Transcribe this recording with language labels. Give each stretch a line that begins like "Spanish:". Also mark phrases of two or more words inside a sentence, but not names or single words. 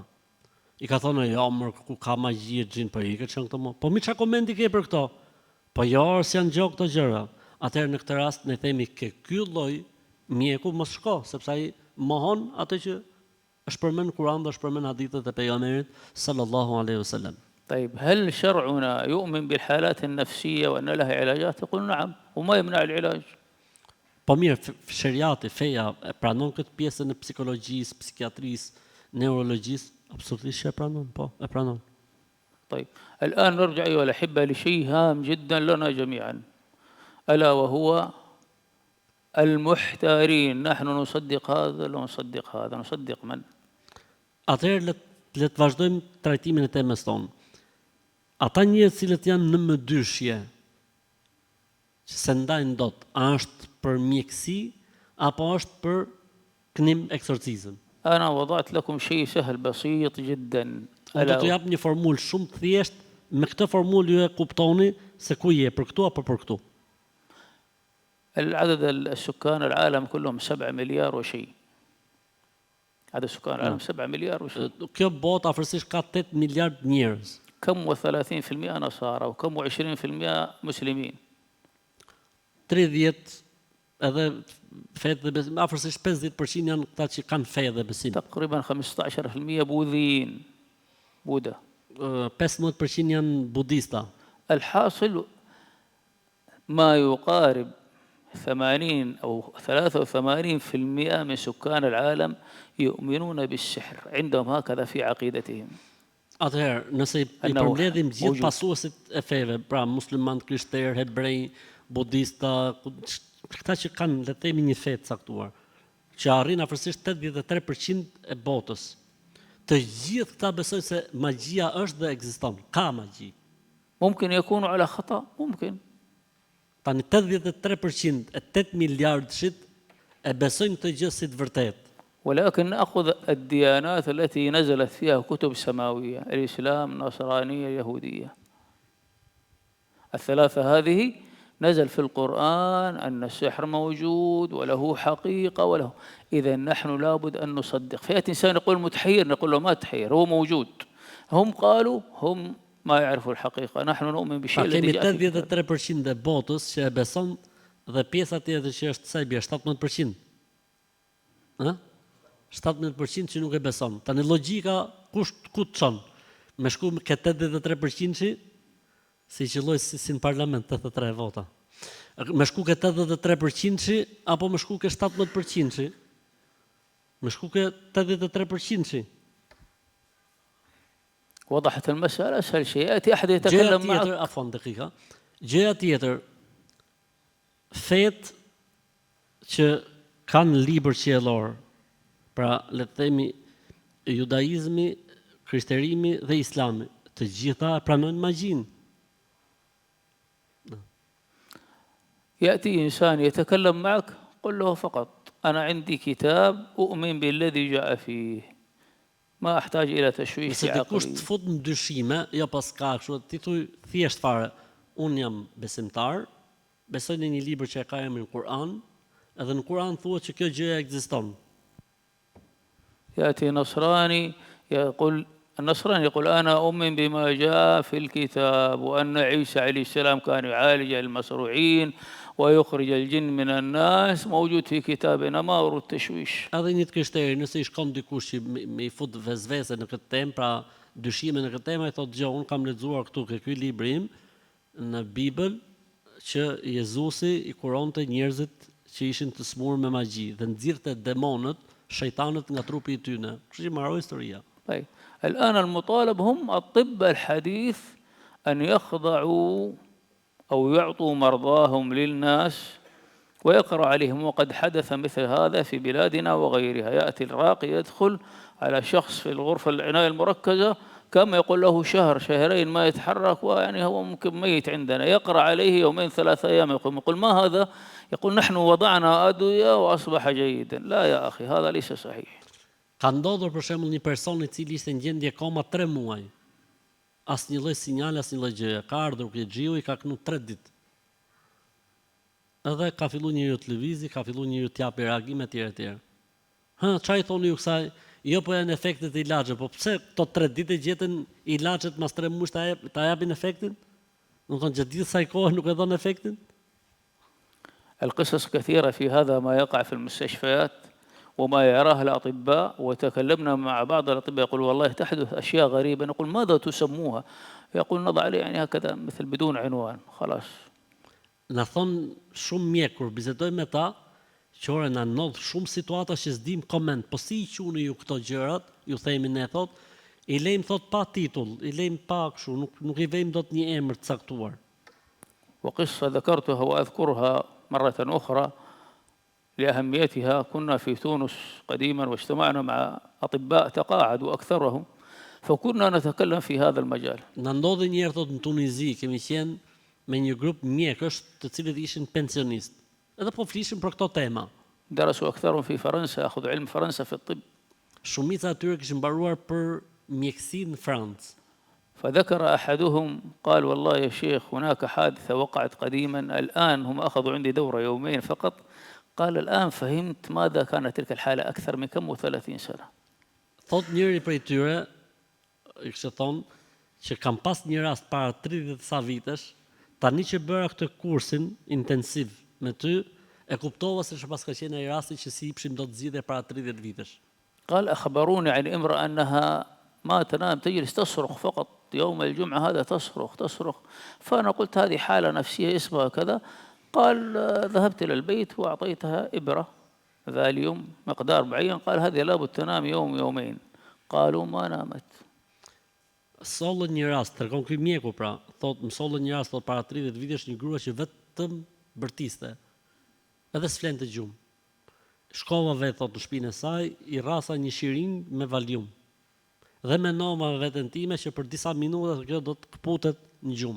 Albanian: I ka thonë, jo, mërë, ku ka magji e gjin, po i ke qenë këto më. Po mi çka komenti ke për këto? Po jo, si janë gjë këto gjëra. Atëherë në këtë rast ne themi ke ky lloj mjeku mos shko, sepse ai mohon atë që është përmend në Kur'an dhe është përmend hadithet e pejgamberit
Arabic: صلى الله عليه وسلم. طيب هل شرعنا يؤمن بالحالات النفسية وأن لها علاجات؟ يقول نعم وما يمنع العلاج.
Albanian: Po mirë, shariati, feja e pranon këtë pjesën e psikologjisë, psikiatrisë, neurologjisë, absolutisht e pranon, po, e pranon.
Arabic: طيب الآن نرجع أيها الأحبة لشيء هام جدا لنا جميعا، ألا وهو المحتارين. نحن نصدق هذا ولا نصدق هذا، نصدق من؟
Albanian: Atëherë le të vazhdojmë trajtimin e temës tonë. Ata njerëz cilët janë në mëdyshje, që se ndajnë dot, a është për mjekësi apo është për kënim eksorcizëm?
Arabic: أنا وضعت لكم شيء سهل بسيط جدا.
Albanian: Do të jap një formulë shumë të thjeshtë, me këtë formulë ju e kuptoni se ku je, për këtu apo për këtu.
Arabic: العدد السكان العالم كلهم 7 مليار وشيء. عدد سكان العالم 7 مليار وشيء.
Albanian: Kjo botë afërsisht ka 8 miliard njerëz.
Arabic: كم و30% نصارى وكم و20% مسلمين.
Albanian: 30 edhe fetë dhe besim, afërsisht 50% janë këta që kanë fe dhe besim.
Arabic: تقريبا 15% بوذيين، بوذا.
Albanian: 15% janë budista.
Arabic: الحاصل ما يقارب 80 أو 83% من سكان العالم يؤمنون بالسحر، عندهم هكذا في عقيدتهم.
Albanian: Atëherë, nëse i përmbledhim gjithë pasuesit e feve, pra musliman, krishterë, hebrej, budista, këta që kanë, le të themi, një fe të caktuar, që arrin afërsisht 83% e botës. Të gjithë këta besojnë se magjia është dhe ekziston, ka magji.
Arabic: ممكن يكونوا على خطأ ممكن.
Albanian: Tani 83% e 8 miliardëshit e besojnë këtë gjë si të vërtetë.
Arabic: ولكن نأخذ الديانات التي نزلت فيها كتب سماوية، الإسلام، النصرانية، اليهودية. الثلاثة هذه نزل في القرآن أن السحر موجود وله حقيقة وله، إذا نحن لابد أن نصدق. فيأتي إنسان يقول متحير، نقول له ما تحير، هو موجود. هم قالوا هم ما يعرفوا الحقيقة، نحن نؤمن بالشيء الذي جاء
Albanian: Kemi 83% e botës që e beson dhe pjesa tjetër që është sa i bie 17%. Ë? 17% që nuk e beson. Tani logjika ku të çon? Me shku ke 83%-shi si qelloj si në parlament 83 vota. Me shku ke 83%-shi apo me shku ke 17%-shi? Me shku ke 83%-shi.
Arabic: وضحت المسألة. أسهل شيء يأتي أحد يتكلم معك. Afon dakika.
Albanian: Gjëja tjetër, fet që kanë libër qiellor, pra le të themi judaizmi, krishterimi dhe islami, të gjitha pranojnë magjinë.
Arabic: يأتي إنسان يتكلم معك قل له فقط أنا عندي كتاب أؤمن بالذي جاء فيه ما أحتاج إلى تشويش عقلي.
Albanian: Dikush të
Arabic: عقلي.
Albanian: fut në dyshime, jo pas ka kështu, ti thuj thjesht fare, unë jam besimtar, besoj në një libër që e ka emrin Kur'an, edhe në Kur'an thuhet që kjo gjë ekziston.
Arabic: يأتي نصراني يقول النصراني يقول أنا أؤمن بما جاء في الكتاب وأن عيسى عليه السلام كان يعالج المصروعين ويخرج الجن من الناس موجود في كتابنا ما أريد تشويش.
Albanian: Edhe një krishter, nëse i shkon dikush që me i fut vezvese në këtë temë, pra dyshime në këtë temë, ai thotë gjë, unë kam lexuar këtu ke ky librim në Bibël që Jezusi i kuronte njerëzit që ishin të smurë me magji dhe nxirrte demonët, shejtanët nga trupi i tyre. Kështu që mbaroi historia.
Arabic: طيب الآن المطالب هم الطب الحديث أن يخضعوا أو يعطوا مرضاهم للناس ويقرأ عليهم، وقد حدث مثل هذا في بلادنا وغيرها. يأتي الراقي يدخل على شخص في الغرفة العناية المركزة كما يقول له شهر شهرين ما يتحرك، ويعني هو ممكن ميت عندنا، يقرأ عليه يومين 3 أيام يقول ما هذا؟ يقول نحن وضعنا أدوية وأصبح جيدا. لا يا أخي هذا ليس صحيح.
Albanian: Ka ndodhur për shembull një person i cili ishte në gjendje koma 3 muaj. Asnjë lloj sinjale, asnjë lloj gjëje. Ka ardhur ke xhiu, i ka kënu 3 ditë. Edhe ka filluar njeriu të lëvizi, ka filluar njeriu të japë reagime etj. Çfarë i thoni ju kësaj? Jo, po janë efektet e ilaçeve, po pse këto 3 ditë gjetën ilaçet mas 3 muaj ta japin efektin? Do të thonë gjatë gjithë kësaj kohe nuk e dhon efektin?
Arabic: القصص كثيرة في هذا ما يقع في المستشفيات وما يراه الأطباء، وتكلمنا مع بعض الأطباء يقول والله تحدث أشياء غريبة، نقول ماذا تسموها؟ يقول نضع عليه يعني هكذا مثل بدون عنوان خلاص.
Albanian: Na thon shumë mjekur, bisedoj me ta, që ore na ndodh shumë situata që s'dim koment, po si i qunë ju këto gjërat, ju themi ne thot, i lejmë thot pa titull, i lejmë pa kështu, nuk i vejmë dot një emër të caktuar.
Arabic: وقصة ذكرتها وأذكرها مرة أخرى لأهميتها. كنا في تونس قديما واجتمعنا مع أطباء تقاعدوا أكثرهم، فكنا نتكلم في هذا المجال.
Albanian: Na ndodhi një herë thot në Tunizi, kemi qenë me një grup mjekësh të cilët ishin pensionistë. Edhe po flishin për këto tema.
Arabic: درسوا أكثرهم في فرنسا، أخذوا علم فرنسا في الطب.
Albanian: Shumica atyre kishin mbaruar për mjekësi në Francë.
Arabic: فذكر أحدهم قال والله يا شيخ هناك حادثة وقعت قديما، الآن هم أخذوا عندي دورة يومين فقط، قال الآن فهمت ماذا كانت تلك الحالة أكثر من كم و30 سنة.
Albanian: Thot njëri prej tyre, i kishte thonë që kam pas një rast para 30 sa vitesh, tani që bëra këtë kursin intensiv me ty, e kuptova se çfarë ka qenë ai rasti që si ipshim do të zgjidhe para 30 vitesh.
Arabic: قال أخبروني عن امرأة أنها ما تنام تجلس تصرخ فقط يوم الجمعة، هذا تصرخ. فأنا قلت هذه حالة نفسية اسمها كذا. قال ذهبت إلى البيت وأعطيتها إبرة فاليوم مقدار معين، قال هذه لابد تنام يوم يومين. قالوا ما نامت.
Albanian: sollën një rast, tregon ky mjeku pra, thot më sollën një rast thot para 30 vitesh një grua që vetëm bërtiste. Edhe s'flente gjumë. Shkova vetë thot në shtëpinë e saj, i rrasa një shiring me valium. Dhe mendova me veten time që për disa minuta kjo do të kputet në gjumë.